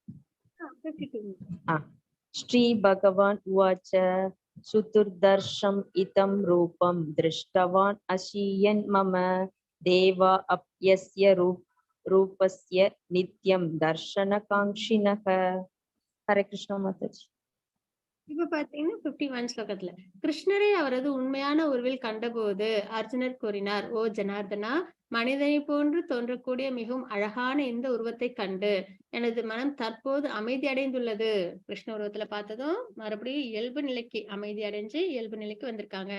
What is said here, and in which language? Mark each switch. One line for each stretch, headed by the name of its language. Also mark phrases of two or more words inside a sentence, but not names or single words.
Sanskrit: श्री भगवान उवाच सुदुर्दर्शम् इदं रूपं दृष्टवान् अशीयन् मम देवा अप्यस्य रूपस्य नित्यं दर्शनकाङ्क्षिणः. हरे कृष्ण माताजी.
Tamil: இப்ப பாத்தீங்கன்னா 51 ஸ்லோகத்துல கிருஷ்ணரை அவரது உண்மையான உருவில் கண்டபோது அர்ஜுனர் கூறினார், ஓ ஜனார்தனா, மனிதனை போன்று தோன்றக்கூடிய மிகவும் அழகான இந்த உருவத்தை கண்டு எனது மனம் தற்போது அமைதி அடைந்துள்ளது. கிருஷ்ண உருவத்துல பார்த்ததும் மறுபடியும் இயல்பு நிலைக்கு அமைதி அடைஞ்சு இயல்பு நிலைக்கு வந்திருக்காங்க.